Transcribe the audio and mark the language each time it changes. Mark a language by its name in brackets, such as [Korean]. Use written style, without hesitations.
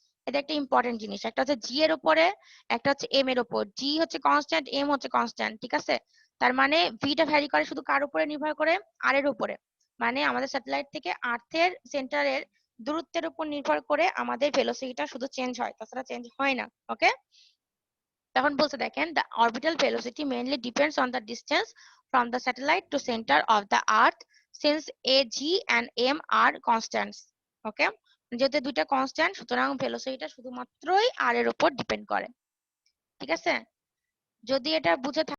[Bangla] এটা একটা ইম্পর্টেন্ট জিনিস, একটা হচ্ছে জি এর উপরে, একটা হচ্ছে এম এর উপর। জি হচ্ছে কনস্ট্যান্ট, এম হচ্ছে কনস্ট্যান্ট, ঠিক আছে? তার মানে ভিটা ভ্যারি করে শুধু কার উপরে নির্ভর করে? আর এর উপরে। মানে আমাদের স্যাটেলাইট থেকে আর্থের সেন্টারের দূরত্বের উপর নির্ভর করে আমাদের ভেলোসিটিটা শুধু চেঞ্জ হয়, তাছাড়া চেঞ্জ হয় না, ওকে? তখন বলছে দেখেন, [English] the orbital velocity mainly depends on the distance from the satellite to center of the earth since a, g and m are constants. [Bangla] ওকে, যেহেতু দুইটা কনস্ট্যান্ট, সুতরাং ভেলোসিটিটা শুধুমাত্রই আর এর উপর ডিপেন্ড করে, ঠিক আছে? যদি এটা বুঝে